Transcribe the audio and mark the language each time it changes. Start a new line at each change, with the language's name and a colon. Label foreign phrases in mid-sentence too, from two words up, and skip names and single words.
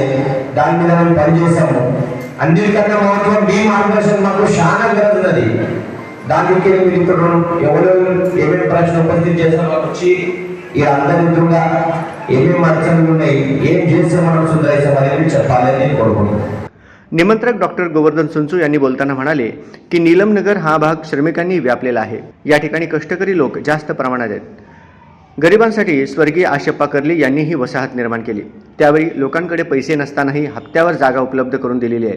Telugu: దాని మీద మేము పనిచేసాము। అన్నిటికన్నా మాత్రం మీ మార్గదర్శనం మాకు చాలా జరుగుతున్నది। దానికి మీరు ఇప్పుడు ఎవరు ఏమేమి ప్రశ్న ఉపస్థితి చేస్తారో వచ్చి ఈ అందరి ఎదురుగా ఏమేమి అర్చనలు ఉన్నాయి, ఏం చేస్తే మనం సుధరిస్తామని చెప్పాలని నేను కోరుకుంటున్నాను।
Marathi: निमंत्रक डॉक्टर गोवर्धन सुंचू यांनी बोलताना म्हणाले की नीलम नगर हा भाग श्रमिकांनी व्यापलेला आहे। या ठिकाणी कष्टकरी लोक जास्त प्रमाणात आहेत। गरिबांसाठी स्वर्गीय आशप्पा कर्ली यांनी ही वसाहत निर्माण केली। त्यावेळी लोकांकडे पैसे नसतानाही हप्त्यावर जागा उपलब्ध करून दिलेली आहे।